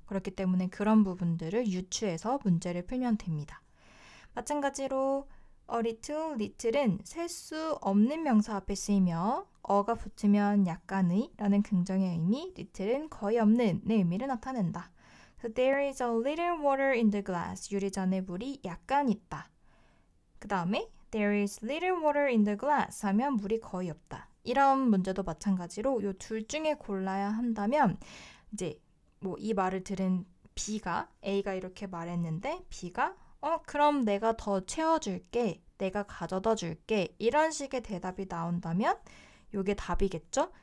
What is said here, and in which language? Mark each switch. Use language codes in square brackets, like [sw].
[ko] 그렇기 때문에 그런 부분들을 유추해서 문제를 풀면 됩니다. 마찬가지로 a little, little은 셀 수 없는 명사 앞에 쓰이며 어가 붙으면 약간의 라는 긍정의 의미, little은 거의 없는 의 의미를 나타낸다. [en] So there is a little water in the glass. [ko] 유리잔에 물이 약간 있다. 그 다음에 [en] There is little water in the glass [ko] 하면 물이 거의 없다. 이런 문제도 마찬가지로 이 둘 중에 골라야 한다면 이제 이 말을 들은 B가 A가 이렇게 말했는데 B가 그럼 내가 더 채워줄게. 내가 가져다 줄게. 이런 식의 대답이 나온다면 이게 답이겠죠?